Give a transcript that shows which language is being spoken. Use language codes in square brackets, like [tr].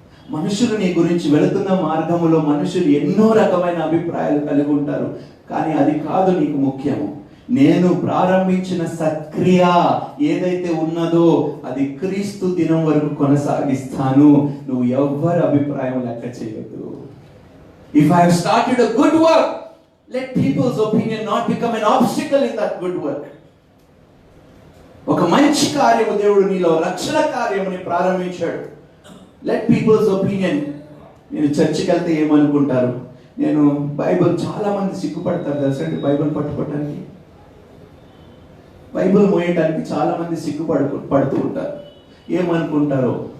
[te] మనుషులు నీ గురించి వెళుతున్న మార్గములో మనుషులు ఎన్నో రకమైన అభిప్రాయాలు కలిగి ఉంటారు, కానీ అది కాదు నీకు ముఖ్యము. నేను ప్రారంభించిన సత్క్రియ ఏదైతే ఉన్నదో అది క్రీస్తు దినం వరకు కొనసాగిస్తాను. నువ్వు ఎవ్వరి అభిప్రాయం లెక్క చేయొద్దు. [en] If I have started a good work, let people's opinion not become an obstacle in that good work. [te] ఒక మంచి కార్యము దేవుడు నీలో రక్షణ కార్యముని ప్రారంభించాడు. [en] Let people's opinion. [te] నేను చర్చికి వెళ్తే ఏమనుకుంటారు? నేను బైబిల్, చాలా మంది సిగ్గుపడతారు తెలుసా అండి బైబిల్ పట్టుకోవటానికి, బైబిల్ మోయటానికి చాలా మంది పడుతూ ఉంటారు. ఏమనుకుంటారో?